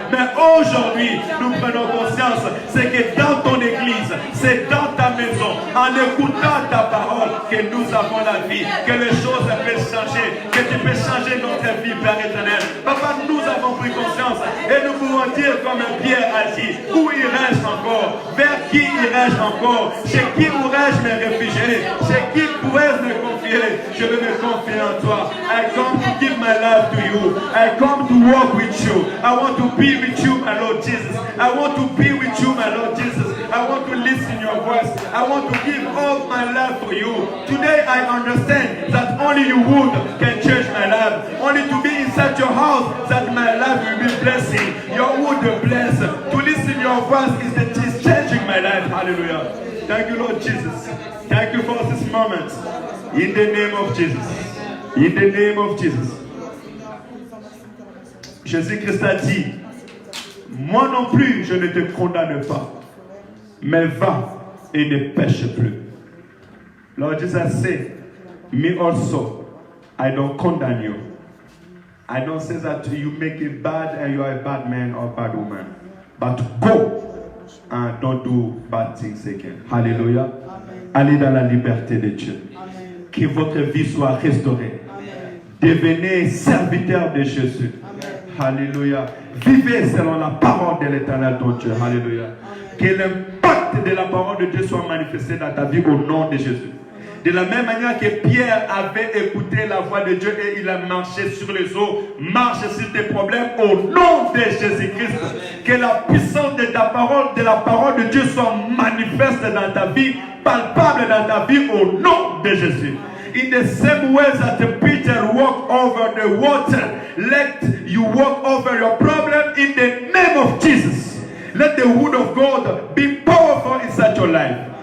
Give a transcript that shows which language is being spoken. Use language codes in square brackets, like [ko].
[fr] Mais aujourd'hui, nous prenons conscience, c'est que dans ton église, c'est dans ta maison, en écoutant ta parole, que nous avons la vie, que les choses peuvent changer, que tu peux changer notre vie, Père éternel. Papa, nous avons pris conscience et nous pouvons dire comme Pierre a dit, où irai-je encore? Vers qui irai-je encore? Chez qui pourrais-je me réfugier? Chez qui pourrais-je me confier? Je veux me confier en toi. [en] I come to give my life to you. I come to walk with you. I want to be with you, my Lord Jesus. I want to be with you, my Lord Jesus. I want to listen your voice. I want to give all my life for you. Today I understand that only you would can change my life. Only to be inside your house that my life will be blessing. Your wood will bless. To listen your voice is changing my life. Hallelujah. Thank you, Lord Jesus. Thank you for this moment. In the name of Jesus. In the name of Jesus. [fr] Jésus-Christ a dit, moi non plus je ne te condamne pas, mais va et ne pêche plus. [en] Lord Jesus said, me also, I don't condemn you. I don't say that you make it bad and you are a bad man or bad woman. But go and don't do bad things again. Hallelujah. [fr] Allez dans la liberté de Dieu. Amen. Que votre vie soit restaurée. Amen. Devenez serviteur de Jésus. Amen. Alléluia. Vivez selon la parole de l'Éternel ton Dieu. Alléluia. Que l'impact de la parole de Dieu soit manifesté dans ta vie au nom de Jésus. De la même manière que Pierre avait écouté la voix de Dieu et il a marché sur les eaux, marche sur tes problèmes au nom de Jésus-Christ. Que la puissance de ta parole, de la parole de Dieu soit manifeste dans ta vie, palpable dans ta vie au nom de Jésus. [en] In the same way that Peter walked over the water, let you walk over your problem in the name of Jesus. Let the word of God be powerful inside your life.